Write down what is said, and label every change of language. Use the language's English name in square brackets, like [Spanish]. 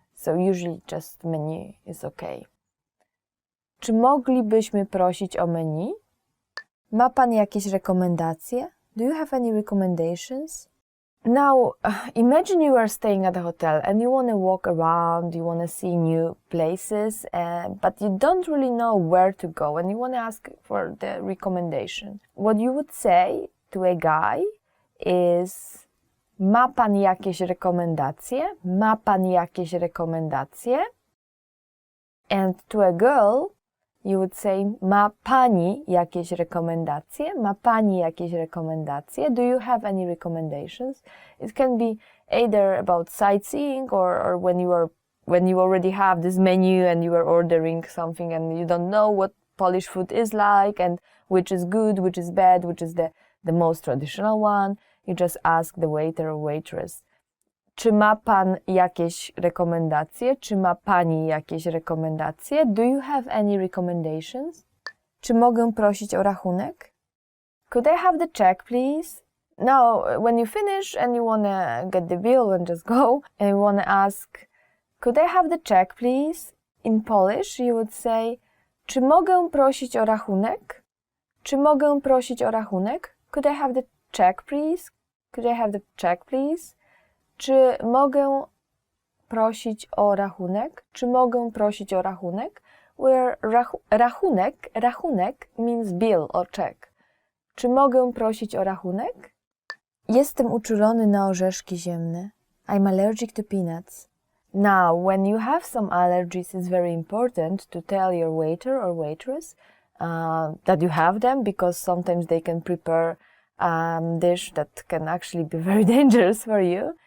[English] So usually just menu is okay. [Polish] Czy moglibyśmy prosić o menu? Ma Pan jakieś rekomendacje? [English] Do you have any recommendations? Now, imagine you are staying at a hotel and you want to walk around, you want to see new places, but you don't really know where to go and you want to ask for the recommendation. What you would say to a guy is, [Polish] ma Pan jakieś rekomendacje? Ma Pan jakieś rekomendacje? [English] And to a girl, you would say, [Polish] ma Pani jakieś rekomendacje? Ma Pani jakieś rekomendacje? [English] Do you have any recommendations? It can be either about sightseeing or when you already have this menu and you are ordering something and you don't know what Polish food is like and which is good, which is bad, which is the most traditional one. You just ask the waiter or waitress [Polish] Czy ma pan jakieś rekomendacje? Czy ma pani jakieś rekomendacje? [English] Do you have any recommendations? [Polish] Czy mogę prosić o rachunek? [English] Could I have the check, please? Now, when you finish and you wanna get the bill and just go, and you wanna ask, could I have the check, please? In Polish, you would say, [Polish] czy mogę prosić o rachunek? Czy mogę prosić o rachunek? [English] Could I have the check, please? Could I have the check, please? [Polish] Czy mogę prosić o rachunek? Czy mogę prosić o rachunek? [English] Where rachunek means bill or check. [Polish] Czy mogę prosić o rachunek? Jestem uczulony na orzeszki ziemne. [English] I'm allergic to peanuts. Now, when you have some allergies, it's very important to tell your waiter or waitress that you have them, because sometimes they can prepare a dish that can actually be very dangerous for you.